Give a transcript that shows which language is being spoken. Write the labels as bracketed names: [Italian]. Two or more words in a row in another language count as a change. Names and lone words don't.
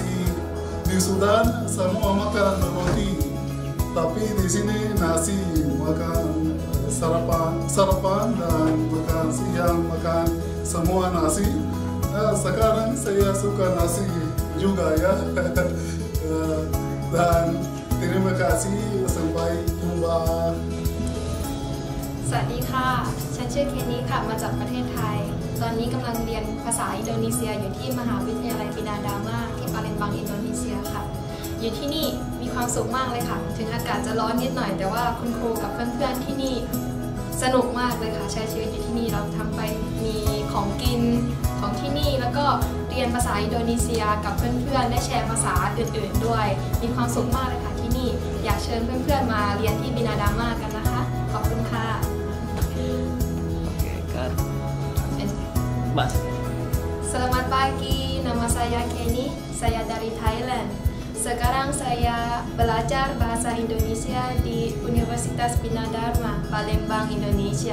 [Indonesian] Di Sudan semua makan roti, tapi di sini nasi, makan sarapan dan makan siang, makan semua nasi. Sekarang saya suka nasi juga ya. Dan terima kasih, sampai jumpa. [Thai] สวัสดีค่ะ ฉันชื่อเคนี่ค่ะ มาจากประเทศไทย ตอนนี้กำลังเรียนภาษาอินโดนีเซียอยู่ที่มหาวิทยาลัยบินาดาร์มาที่ปาเลมบังอินโดนีเซียค่ะอยู่ที่นี่ มีความสุขมากเลยค่ะ ถึงอากาศจะร้อนนิดหน่อยแต่ว่าคุณครูกับเพื่อนๆที่นี่สนุกมากเลยค่ะใช้ชีวิตอยู่ที่นี่เราทำไปมีของกินของที่นี่แล้วก็เรียนภาษาอินโดนีเซียกับเพื่อนๆได้แชร์ภาษาอื่นๆด้วยมีความสุขมากเลยค่ะที่นี่อยากเชิญเพื่อนๆมาเรียนที่บินาดามากันนะคะขอบคุณค่ะ [Indonesian] Oke, kan. Mas. Selamat pagi, nama saya Kenny, saya dari Thailand. Sekarang saya belajar bahasa Indonesia di Universitas Bina Dharma, Palembang, Indonesia.